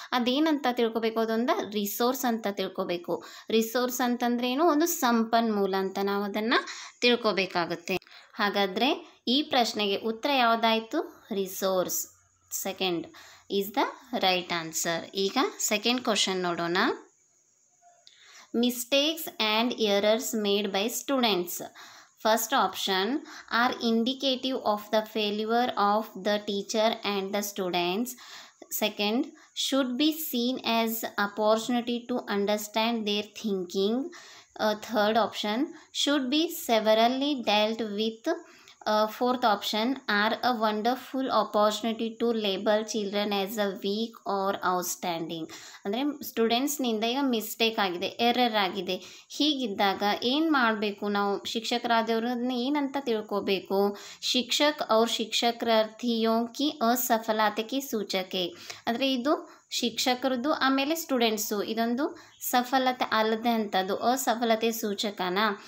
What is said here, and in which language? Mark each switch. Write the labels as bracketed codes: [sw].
[kn] ಅದೇನಂತ ತಿಳ್ಕೊಬೇಕು, ಅದೊಂದು ರಿಸೋರ್ಸ್ ಅಂತ ತಿಳ್ಕೊಬೇಕು. ರಿಸೋರ್ಸ್ ಅಂತಂದ್ರೆ ಏನು, ಒಂದು ಸಂಪನ್ಮೂಲ ಅಂತ ನಾವು ಅದನ್ನು ತಿಳ್ಕೊಬೇಕಾಗುತ್ತೆ. ಹಾಗಾದರೆ ಈ ಪ್ರಶ್ನೆಗೆ ಉತ್ತರ ಯಾವುದಾಯಿತು, resource. [en] Second is the right answer. [kn] ಈಗ ಸೆಕೆಂಡ್ ಕ್ವಶನ್ ನೋಡೋಣ. [en] Mistakes and errors made by students. First option are indicative of the failure of the teacher and the students. Second, should be seen as opportunity to understand their thinking. Third option, should be severally dealt with. Fourth option, are a wonderful opportunity to label children as a weak or outstanding. [kn] ಅಂದರೆ ಸ್ಟೂಡೆಂಟ್ಸ್ನಿಂದ ಈಗ mistake ಆಗಿದೆ, error ಆಗಿದೆ. ಹೀಗಿದ್ದಾಗ ಏನು ಮಾಡಬೇಕು, ನಾವು ಶಿಕ್ಷಕರಾದವರು ಅದನ್ನ ಏನಂತ ತಿಳ್ಕೊಬೇಕು, [hi] ಶಿಕ್ಷಕ್ ಅವ್ರ ಶಿಕ್ಷಕಾರ್ಥಿಯೋ ಕಿ ಅಸಫಲತೆ ಕಿ ಸೂಚಕೆ. [kn] ಅಂದರೆ ಇದು ಶಿಕ್ಷಕರದ್ದು, ಆಮೇಲೆ ಸ್ಟೂಡೆಂಟ್ಸು, ಇದೊಂದು ಸಫಲತೆ ಅಲ್ಲದೆ ಅಂಥದ್ದು ಅಸಫಲತೆ ಸೂಚಕನ.